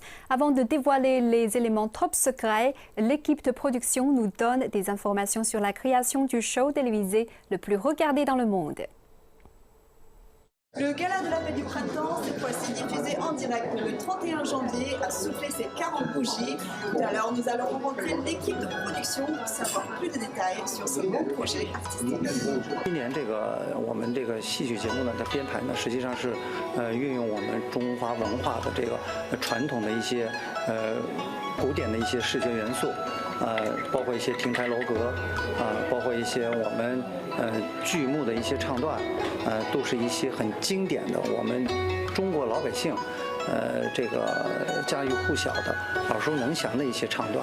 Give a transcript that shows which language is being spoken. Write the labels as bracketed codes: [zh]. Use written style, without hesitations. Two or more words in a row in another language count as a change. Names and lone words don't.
[fr] Avant de dévoiler les éléments top secrets, l'équipe de production nous donne des informations sur la création du show télévisé le plus regardé dans le monde. Le gala de la fête du printemps, cette fois-ci diffusé en direct le 31 janvier, a soufflé ses 40 bougies. Tout à l'heure, nous allons rencontrer l'équipe de production pour savoir plus de détails sur ce beau projet artistique. [zh] 今年我们这个戏曲节目呢的编排呢，实际上是运用我们中华文化的这个传统的一些古典的一些视觉元素，包括一些亭台楼阁，包括一些我们剧目的一些唱段，都是一些很经典的我们中国老百姓这个家喻户晓的耳熟能详的一些唱段。